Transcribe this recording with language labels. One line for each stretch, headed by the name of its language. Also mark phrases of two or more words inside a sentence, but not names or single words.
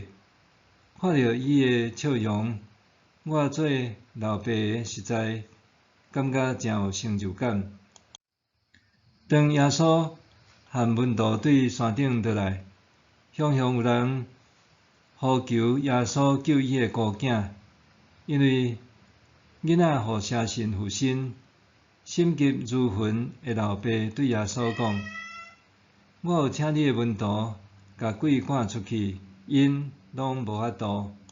Min Nan Chinese: 看到伊的笑容，我做老爸的实在感觉真有成就感。当耶稣和门徒对山顶倒来，常常有人呼求耶稣救伊的孤囝，因为囡仔互车神附身，心急如焚的老爸对耶稣讲：我有请你的门徒甲鬼赶出去，因拢无法度。